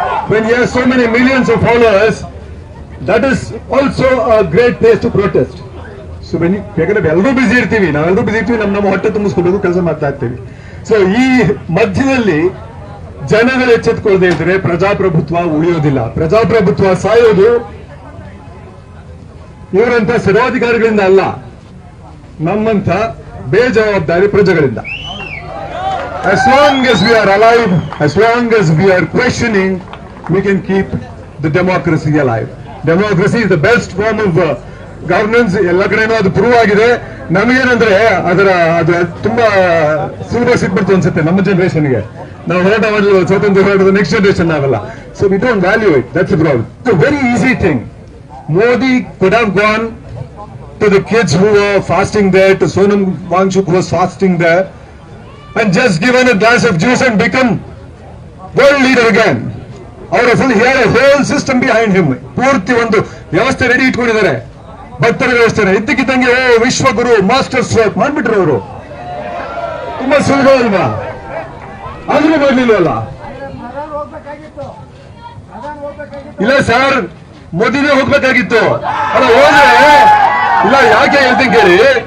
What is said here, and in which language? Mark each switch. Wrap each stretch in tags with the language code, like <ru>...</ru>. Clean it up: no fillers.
<en>when you have so many millions of followers, that is also a great place to protest. So when</en> <kn>ಯಾಕಂದ್ರೆ ಎಲ್ಲರೂ ಬಿಸಿ ಇರ್ತೀವಿ, ನಾವೆಲ್ಲರೂ ಬಿಸಿ ಇರ್ತೀವಿ, ನಮ್ಮ ಹೊಟ್ಟೆ ತುಂಬಿಸ್ಕೋಬೇಕು, ಕೆಲಸ ಮಾಡ್ತಾ ಇರ್ತೀವಿ. ಸೊ ಈ ಮಧ್ಯದಲ್ಲಿ ಜನಗಳು ಎಚ್ಚೆತ್ಕೊಳ್ಳದೆ ಇದ್ರೆ ಪ್ರಜಾಪ್ರಭುತ್ವ ಉಳಿಯೋದಿಲ್ಲ. ಪ್ರಜಾಪ್ರಭುತ್ವ ಸಾಯೋದು ಇವರಂತ ಸರ್ವಾಧಿಕಾರಿಗಳಿಂದ ಅಲ್ಲ, ನಮ್ಮಂತ ಬೇಜವಾಬ್ದಾರಿ ಪ್ರಜೆಗಳಿಂದ.</kn> <en>As long as we are alive, as long as we are questioning, we can keep the democracy alive. Democracy is the best form of governance.</en> <kn>ಎಲ್ಲ ಕಡೆನೂ ಅದು ಪ್ರೂವ್ ಆಗಿದೆ. ನಮಗೇನಂದ್ರೆ ಅದು ತುಂಬಾ ಸೀರಿಯಸ್ ಸಿಗ್ಬಿಡ್ತು ಅನ್ಸುತ್ತೆ ನಮ್ಮ ಜನರೇಷನ್ಗೆ. ನಾವು ಹೋರಾಟ ಮಾಡಲು ಸ್ವಾತಂತ್ರ್ಯ ಹೋರಾಟದ ನೆಕ್ಸ್ಟ್ ಜನರೇಷನ್ ನಾವೆಲ್ಲ.</kn> <en>So we don't value it. That's the problem. It's a very easy thing. Modi could have gone to the kids who were fasting there, to Sonam Wangchuk who was fasting there, and just given a glass of juice and become world leader again. He had a whole system behind him.</en> <kn>ಪೂರ್ತಿ ಒಂದು ವ್ಯವಸ್ಥೆ ready ಇಟ್ಕೊಂಡಿದ್ದಾರೆ, ಭಕ್ತರ ವ್ಯವಸ್ಥೆ. ಇದ್ದಕ್ಕಿದ್ದಂಗೆ ವಿಶ್ವಗುರು master stroke ಮಾಡ್ಬಿಟ್ರು ಅವರು. ತುಂಬಾ ಸುಲಭ ಅಲ್ವಾ? ಅದನ್ನು ಮಾಡಲಿಲ್ವಲ್ಲ. ಇಲ್ಲ ಸರ್, ಮೋದಿನೇ ಹೋಗ್ಬೇಕಾಗಿತ್ತು. ಅಲ್ಲ ಹೋದ್ರೆ ಇಲ್ಲ, ಯಾಕೆ ಹೇಳ್ತೀನಿ ಕೇಳಿ.</kn>